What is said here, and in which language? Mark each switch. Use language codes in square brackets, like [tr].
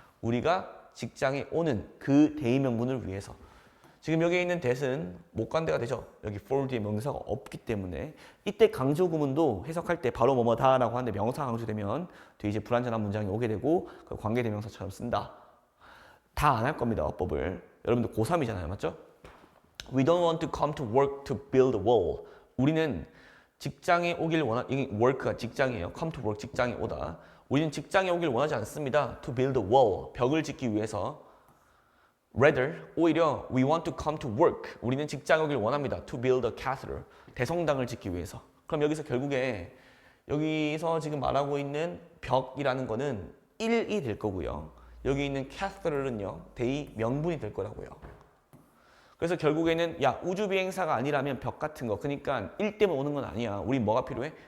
[ko] 우리가 직장에 오는 그 대의명분을 위해서. 지금 여기 있는 that은 목관대가 되죠. 여기 for 뒤에 명사가 없기 때문에 이때 강조구문도 해석할 때 바로 뭐뭐다라고 하는데 명사가 강조되면 뒤에 이제 불완전한 문장이 오게 되고 그 관계대명사처럼 쓴다. 다 안 할 겁니다. 어법을. 여러분들 고3이잖아요. 맞죠? [en] We don't want to come to work to build a wall. [ko] 우리는 직장에 오길 이게 work가 직장이에요. [en] come to work [ko] 직장에 오다. 우리는 직장에 오길 원하지 않습니다. [en] To build a wall. [ko] 벽을 짓기 위해서. [en] Rather, [ko] 오히려 [en] we want to come to work. [ko] 우리는 직장에 오길 원합니다. [en] To build a cathedral. [ko] 대성당을 짓기 위해서. 그럼 여기서 결국에 여기서 지금 말하고 있는 벽이라는 거는 일이 될 거고요. 여기 있는 cathedral은요. 대의 명분이 될 거라고요. 그래서 결국에는 야 우주 비행사가 아니라면 벽 같은 거 그러니까 일 때문에 오는 건 아니야. 우리 뭐가 필요해?